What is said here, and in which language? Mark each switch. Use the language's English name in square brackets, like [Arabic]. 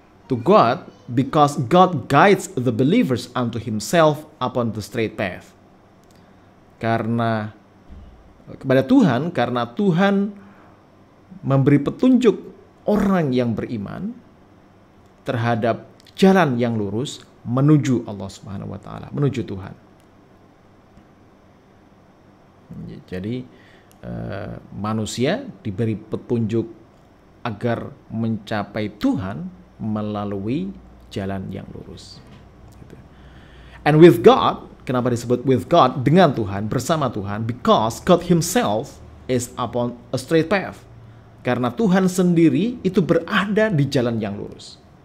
[English] to God because God guides the believers unto himself upon the straight path. [Indonesian] Karena kepada Tuhan, karena Tuhan memberi petunjuk orang yang beriman terhadap jalan yang lurus menuju Allah Subhanahu wa taala, menuju Tuhan. Jadi manusia diberi petunjuk agar mencapai Tuhan melalui jalan yang lurus. [English] And with God, [Indonesian] kenapa disebut [English] with God, [Indonesian] dengan Tuhan, bersama Tuhan? [English] Because God himself is upon a straight path. [Indonesian] Karena Tuhan sendiri itu berada di jalan yang lurus.